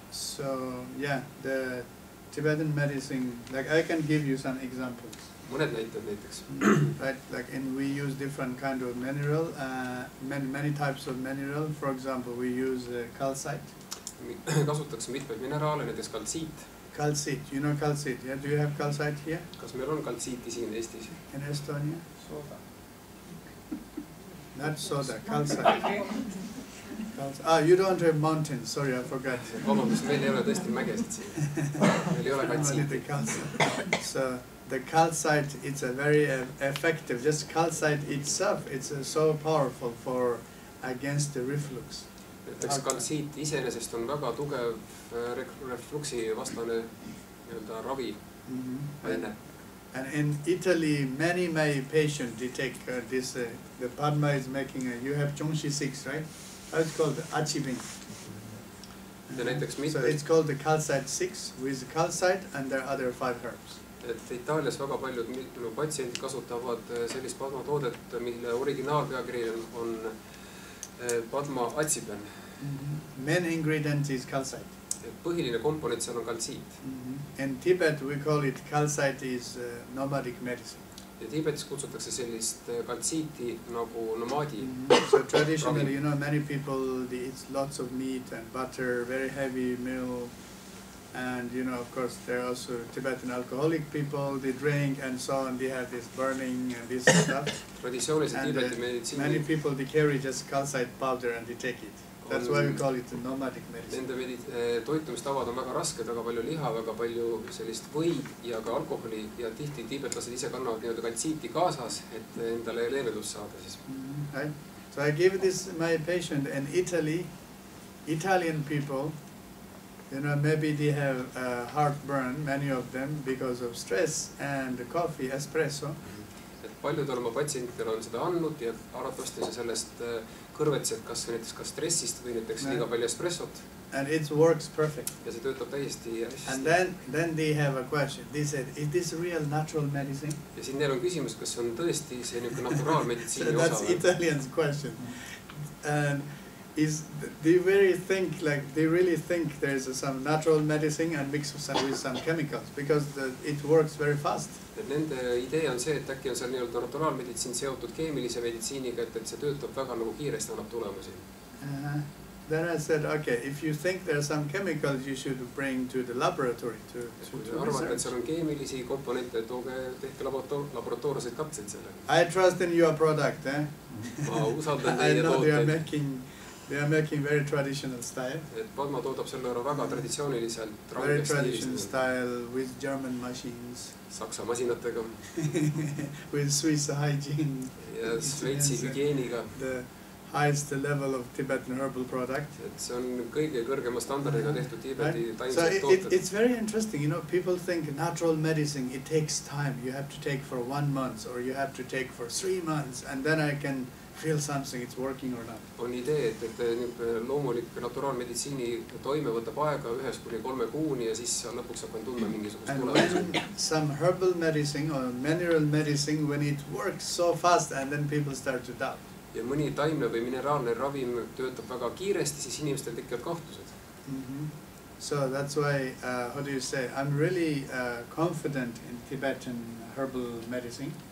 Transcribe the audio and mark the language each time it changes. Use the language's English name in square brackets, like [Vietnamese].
[English] So yeah, the Tibetan medicine, like I can give you some examples. [Estonian] Mõned näited näiteks. [English] Right, like we use different kind of mineral, many types of mineral. For example, we use calcite. [Estonian] Kasutatakse mitmeid mineraale, näiteks kaltsiit. [English] Calcite, you know calcite, yeah? Do you have calcite here? [Estonian] Kas meil on kaltsiiti siin Eestis? [English] In Estonia? Soda. Not soda, calcite. You don't have mountains, sorry, I forgot. [Estonian] Vabandust, meil ei ole tõesti mägesid siin. Meil ei ole kaltsiiti. [English] So the calcite, it's a very effective, just calcite itself, it's so powerful for against the reflux. [Estonian] Näiteks kaltsiit iseenesest on väga tugev refluksi vastane ravi aine. [English] And in Italy, many patients, they take this, the Padma is making, you have Zhongxi 6, right? How it's called? Achibing. So it's called the calcite 6 with calcite and there are other 5 herbs. [Estonian] Et Itaalias väga paljud patsiendid kasutavad sellist Padma toodet, mille originaalpeakiri on Padma atsiben. [English] Main ingredient is calcite. [Estonian] Põhiline komponent seal on kaltsiit. [English] In Tibet we call it calcite is nomadic medicine. [Estonian] Ja Tiibetis kutsutakse sellist kaltsiiti nagu nomaadi. [English] So traditionally, many people they eat lots of meat and butter, very heavy meal. And of course, there are also Tibetan alcoholic people. They drink and so on. They have this burning and this stuff. And many people they carry just calcite powder and they take it. That's why we call it a nomadic medicine. [Estonian] Nende toitumistavad on väga rasked, väga palju liha, väga palju sellist võid ja ka alkoholi ja tihti tiibetlased ise kannavad nii-öelda kaltsiiti kaasas, et endale leevendust saada siis. [English] Right. So I give this my patient in Italy. Italian people. Maybe they have heartburn, many of them, because of stress and coffee, espresso. [Estonian] Et paljudel oma patsientidel on seda andnud ja arvatavasti see sellest kõrvetsed kas stressist või näiteks liiga palju espressot. [English] And it works perfect. [Estonian] Ja see töötab täiesti hästi. [English] And then they have a question. They said, is this real natural medicine? [Estonian] Ja siin neil on küsimus, kas on tõesti see naturaalmeditsiini osa. [English] That's Italian's question. And they really think there's some natural medicine and mix with some chemicals because it works very fast. [Estonian] Et nende idee on see, et äkki on seal nii-öelda naturaalmeditsiin seotud keemilise meditsiiniga, et see töötab väga kiiresti, annab tulemusi. [English] Then I said, okay, if you think there are some chemicals, you should bring to the laboratory to [Estonian] arvata, et seal on keemilisi komponente, tehke laboratoorseid katseid selle. [English] I trust in your product, eh? [Estonian] Ma usaldan [English] I [Estonian] teie [English] know [Estonian] tooteid. [English] They are making very traditional style. [Estonian] Et Padma toodab selle väga traditsiooniliselt. [English] Very traditional style with German machines. [Estonian] Saksa masinatega. With Swiss hygiene. Ja Šveitsi hügieeniga. [English] The highest level of Tibetan herbal product. [Estonian] Et see on kõige kõrgema standardiga tehtud Tiibeti taimsed tooted. [English] So it's very interesting, people think natural medicine, it takes time. You have to take for 1 month or you have to take for 3 months and then I can feel something, it's working or not. [Estonian] On idee, et loomulik naturaalmeditsiini toime võtab aega 1 kuni 3 kuuni ja siis lõpuks hakkan tundma mingisugust tulemusi. [English] And when some herbal medicine or mineral medicine, when it works so fast and then people start to doubt. [Estonian] Ja mõni taimne või mineraalne ravim töötab väga kiiresti, siis inimestel tekivad kahtlused. [English] So that's why, how do you say, I'm really confident in Tibetan herbal medicine.